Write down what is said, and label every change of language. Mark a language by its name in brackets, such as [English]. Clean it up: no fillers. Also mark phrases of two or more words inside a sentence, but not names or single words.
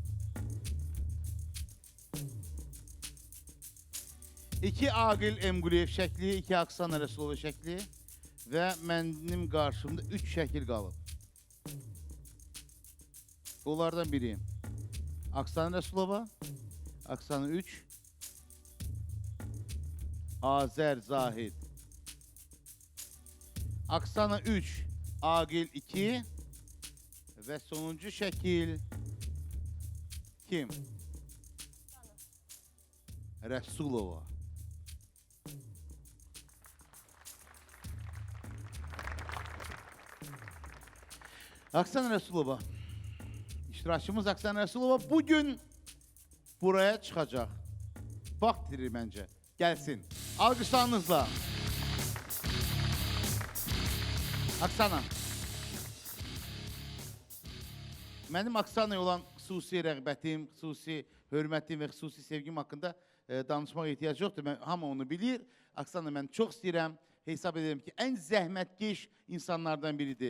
[Azerbaijani] İki Aqil Emquliyev şəkli, iki Aksana Rasulova şəkli və mənim qarşımda 3 şəkil qalıb. Onlardan biri Aksana Rasulova, Aksana 3, Azer Zahid. Aksana 3, Aqil 2 ve sonuncu şekil kim? Rasulova. Aksan Resulova. [Turkish] İştirakçımız Aksan Resulova bugün buraya çıkacak. Vaxtdır bence. Gelsin. Alkışlarınızla. Aksana. [Azerbaijani] Mənim Aksana'ya olan xüsusi rəğbətim, xüsusi hörmətim və xüsusi sevgim haqqında danışmaq ehtiyac yoxdur. Hamı onu bilir. Aksana mən çox istəyirəm. Hesab edirəm ki, ən zəhmətkeş insanlardan biridir.